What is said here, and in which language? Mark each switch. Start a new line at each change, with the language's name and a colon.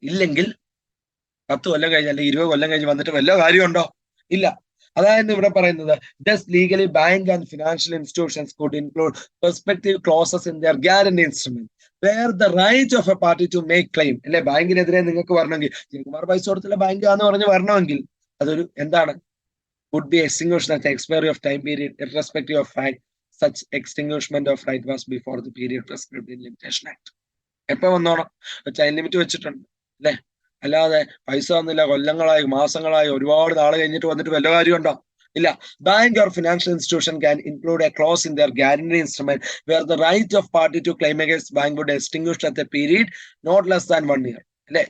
Malayalam: ഇല്ലെങ്കിൽ 10 കൊല്ലം കഴിഞ്ഞ് അല്ലെങ്കിൽ 20 കൊല്ലം കഴിഞ്ഞ് വന്നിട്ട് വല്ല കാര്യമുണ്ടോ? ഇല്ല. അതായത് ഇവിടെ പറയുന്നത്
English: Just legally bank and financial institutions could include perspective clauses in their guarantee instrument where the right of a party to make claim.
Malayalam: അല്ലെ? ബാങ്കിനെതിരെ നിങ്ങൾക്ക് വരണമെങ്കിൽ, ജയകുമാർ പൈസ കൊടുത്തില്ല ബാങ്ക് ആന്ന് പറഞ്ഞ് വരണമെങ്കിൽ അതൊരു എന്താണ്?
English: would be extinguished at the expiry of time period irrespective of fact. Such extinguishment of right was before the period prescribed in Limitation Act.
Malayalam: എപ്പോ വന്നോണം? ടൈം ലിമിറ്റ് വെച്ചിട്ടുണ്ട്, അല്ലെ? അല്ലാതെ പൈസ തന്നില്ല കൊല്ലങ്ങളായി മാസങ്ങളായി ഒരുപാട് നാളെ കഴിഞ്ഞിട്ട് വന്നിട്ട് വല്ല കാര്യമുണ്ടോ? ഇല്ല.
English: Bank or financial institution can include a clause in their guarantee instrument where the right of party to claim against bank would extinguish at a period not less than 1 year.
Malayalam: അല്ലെ?